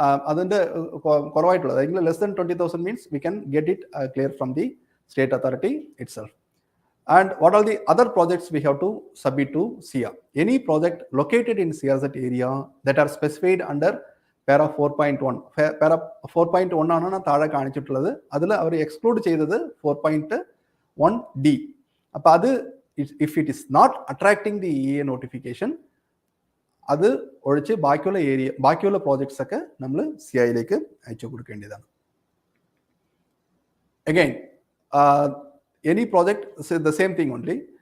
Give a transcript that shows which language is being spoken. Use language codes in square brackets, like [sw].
[ml] അതിൻ്റെ കുറവായിട്ടുള്ളത്, അല്ലെങ്കിൽ [en] Less than 20,000 means we can get it clear from the state authority itself. And what are the other projects we have to submit to SIA? Any project located in CRZ area that are specified under para 4.1. [ml] Para 4.1 ആണ് താഴെ കാണിച്ചിട്ടുള്ളത്. അതിൽ അവർ exclude ചെയ്തത് 4.1D. അപ്പോൾ അത് [en] if it is not attracting the EA notification, [ml] അത് ഒഴിച്ച് ബാക്കിയുള്ള പ്രോജക്ട്സ് ഒക്കെ നമ്മൾ CIയിലേക്ക് അയച്ചു കൊടുക്കേണ്ടതാണ്. [en] Again, any project, say the same thing only.